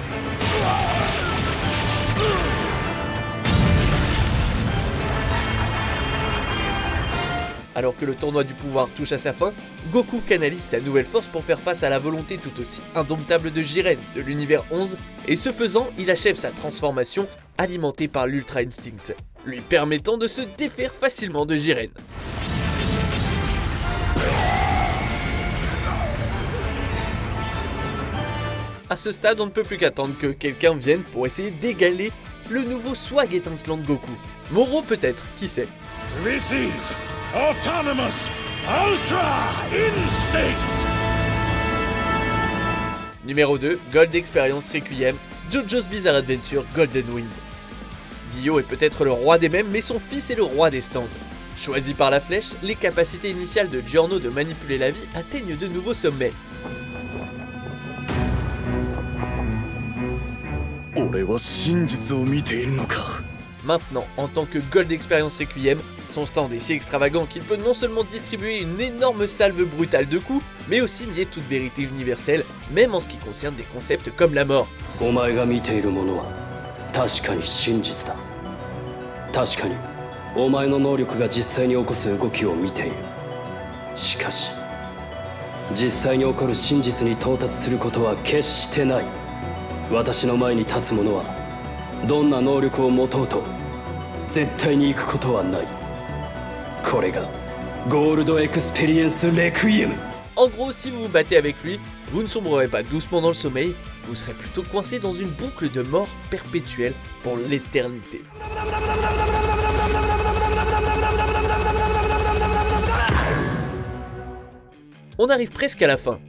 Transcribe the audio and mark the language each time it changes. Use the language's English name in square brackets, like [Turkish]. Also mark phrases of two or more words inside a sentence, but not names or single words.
[French] Alors que le tournoi du pouvoir touche à sa fin, Goku canalise sa nouvelle force pour faire face à la volonté tout aussi indomptable de Jiren de l'univers 11, et ce faisant, il achève sa transformation alimentée par l'Ultra Instinct, lui permettant de se défaire facilement de Jiren. A ce stade, on ne peut plus qu'attendre que quelqu'un vienne pour essayer d'égaler le nouveau swag étincelant de Goku. Moro peut-être, qui sait. [English] This is Autonomous Ultra Instinct! [French] Numéro 2, Gold Experience Requiem, JoJo's Bizarre Adventure Golden Wind. Dio est peut-être le roi des mèmes, mais son fils est le roi des stands. Choisi par la flèche, les capacités initiales de Giorno de manipuler la vie atteignent de nouveaux sommets. Maintenant, en tant que Gold Experience Requiem, son stand est si extravagant qu'il peut non seulement distribuer une énorme salve brutale de coups, mais aussi nier toute vérité universelle, même en ce qui concerne des concepts comme la mort. [Japanese] お前が見ているものは確かに真実だ。確かにお前の能力が実際に起こす動きを見ている。しかし実際に起こる真実に到達することは決してない。私の前に立つ者はどんな能力を持とうと絶対に行くことはない。これがゴールドエクスペリエンスレクイエム。 [French] En gros, si vous vous battez avec lui, vous ne sombrerez pas doucement dans le sommeil, vous serez plutôt coincé dans une boucle de mort perpétuelle pour l'éternité. On arrive presque à la fin.